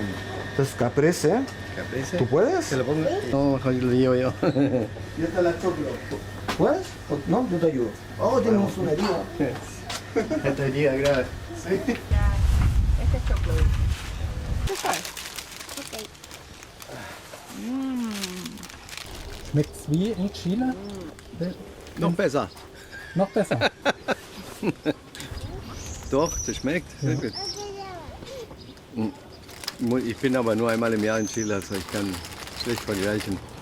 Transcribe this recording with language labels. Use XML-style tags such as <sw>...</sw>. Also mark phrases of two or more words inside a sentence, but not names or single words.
<es>Esta es caprese. ¿Caprese? ¿Tú puedes? ¿Te lo pongo? No, mejor lo llevo yo. Y esta es la choclo. ¿Puedes? No, yo te ayudo. Oh, tenemos una herida. Esta herida grave. Sí. Este es chocolate. ¿Tú sabes? Ok.</es> <de>Schmeckt's wie in Chile? Noch besser. Noch besser. Doch, das schmeckt. Sehr gut. Ich bin aber nur einmal im Jahr in Chile, also ich kann schlecht vergleichen.</de>